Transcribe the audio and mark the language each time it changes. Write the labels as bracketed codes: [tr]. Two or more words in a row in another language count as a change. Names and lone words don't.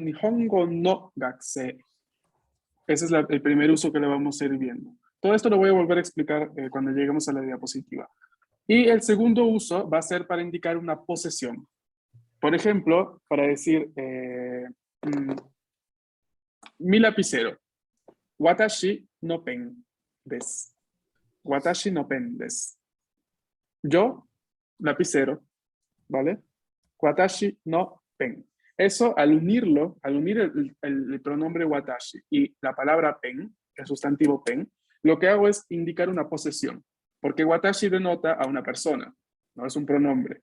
[ja] 日本語の学生, [es] Ese es el primer uso que le vamos a ir viendo. Todo esto lo voy a volver a explicar cuando lleguemos a la diapositiva. Y el segundo uso va a ser para indicar una posesión. Por ejemplo, para decir mi lapicero. [ja] 私のペンです. 私のペンです. [es] Yo, lapicero, ¿vale? [ja] 私のペン. [es] Eso, al unir el pronombre watashi y la palabra pen, el sustantivo pen, lo que hago es indicar una posesión, porque watashi denota a una persona, no es un pronombre.